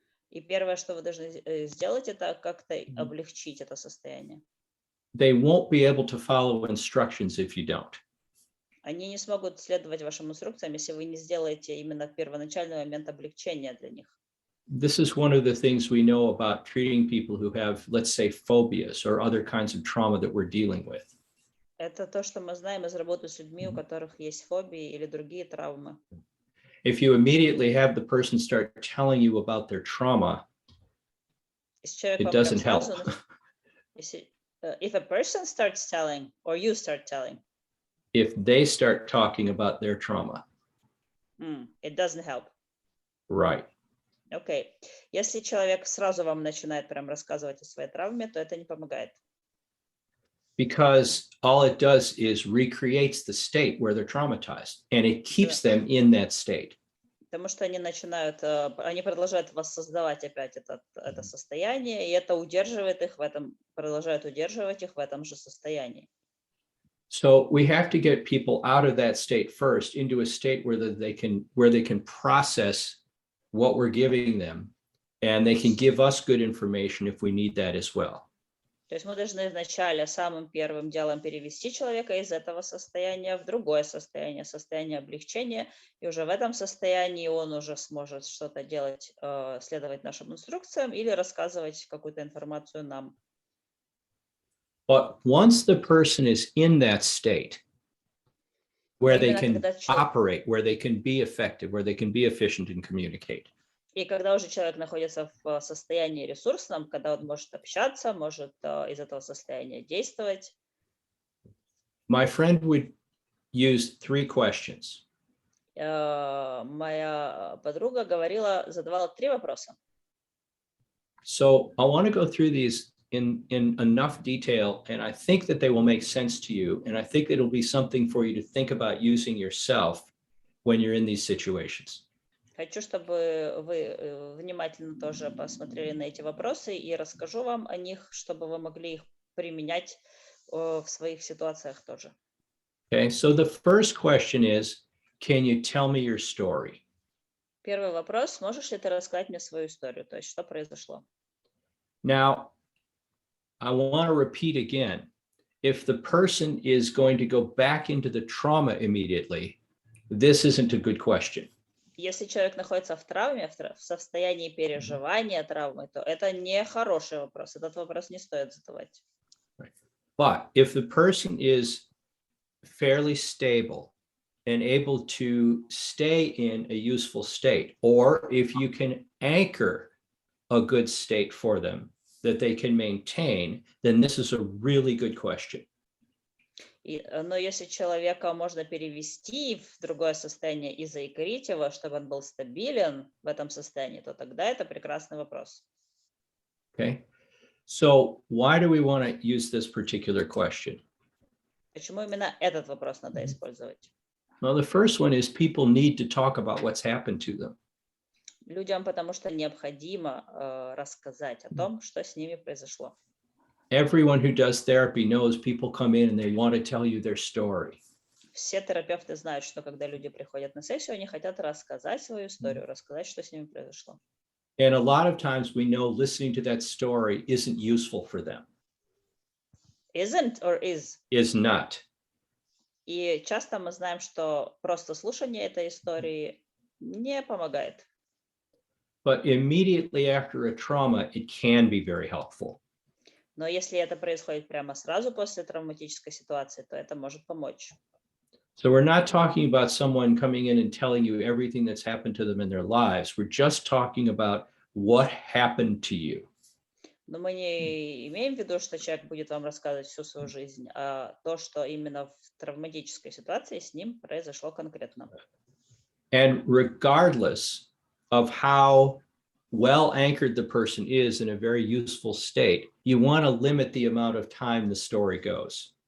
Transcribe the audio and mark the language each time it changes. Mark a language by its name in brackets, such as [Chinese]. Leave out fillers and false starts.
[Russian] И первое, что вы должны сделать, это как-то облегчить это состояние. [English] They won't be able to follow instructions if you don't. [Russian] Они не смогут следовать вашим инструкциям, если вы не сделаете именно первоначальный момент облегчения для них. [English] This is one of the things we know about treating people who have, let's say, phobias or other kinds of trauma that we're dealing with. [Russian] Это то, что мы знаем из работы с людьми, у которых есть фобии или другие травмы. [English] If you immediately have the person start telling you about their trauma, it doesn't help. If a person starts telling, or you start telling, if they start talking about their trauma, it doesn't help. Right. [Russian] Окей. Если человек сразу вам начинает прям рассказывать о своей травме, то это не помогает. [English] Because all it does is recreates the state where they're traumatized, and it keeps them in that state. [Russian] Потому что они продолжают воссоздавать опять это состояние, и это удерживает их в этом, продолжает удерживать их в этом же состоянии. [English] So we have to get people out of that state first into a state where they can process what we're giving them, and they can give us good information if we need that as well. [Russian] То есть мы должны вначале самым первым делом перевести человека из этого состояния в другое состояние, состояние облегчения, и уже в этом состоянии он уже сможет что-то делать, следовать нашим инструкциям или рассказывать какую-то информацию нам. [English] But once the person is in that state, where they can operate, where they can be effective, where they can be efficient and communicate. [Russian] И когда уже человек находится в состоянии ресурсном, когда он может общаться, может из этого состояния действовать. [English] My friend would use 3 questions. [Russian] Моя подруга задавала 3 вопроса. [English] So I want to go through these in enough detail, and I think that they will make sense to you, and I think it'll be something for you to think about using yourself when you're in these situations. [Russian] Хочу, чтобы вы внимательно тоже посмотрели на эти вопросы, и расскажу вам о них, чтобы вы могли их применять в своих ситуациях тоже. [English] Okay, so the first question is, can you tell me your story? [Russian] Первый вопрос: можешь ли ты рассказать мне свою историю, то есть что произошло? [English] Now, I want to repeat again, if the person is going to go back into the trauma immediately, this isn't a good question. [Russian] Если человек находится в травме, в состоянии переживания травмы, то это не хороший вопрос. Этот вопрос не стоит задавать. [English] But if the person is fairly stable and able to stay in a useful state, or if you can anchor a good state for them that they can maintain, then this is a really good question. [Russian] Но если человека можно перевести в другое состояние и заикрить его, чтобы он был стабилен в этом состоянии, то тогда это прекрасный вопрос. [English] Okay. So why do we want to use this particular question? [Russian] Почему именно этот вопрос надо использовать? [English] Well, the first one is people need to talk about what's happened to them. [Russian] Людям потому что необходимо рассказать о том, что с ними произошло. [English] Everyone who does therapy knows people come in and they want to tell you their story. [Russian] Все терапевты знают, что когда люди приходят на сессию, они хотят рассказать свою историю, рассказать, что с ними произошло. [English] And a lot of times we know listening to that story isn't useful for them. Isn't or is? Is not. [Russian] И часто мы знаем, что просто слушание этой истории не помогает. [English] But immediately after a trauma, it can be very helpful. [Russian] Но если это происходит прямо сразу после травматической ситуации, то это может помочь. [English] So we're not talking about someone coming in and telling you everything that's happened to them in their lives. We're just talking about what happened to you. [Russian] Но мы не имеем в виду, что человек будет вам рассказывать всю свою жизнь, а то, что именно в травматической ситуации с ним произошло конкретно. [English] And regardless of how well anchored the person is in a very useful state, you want to limit the amount of time the story goes.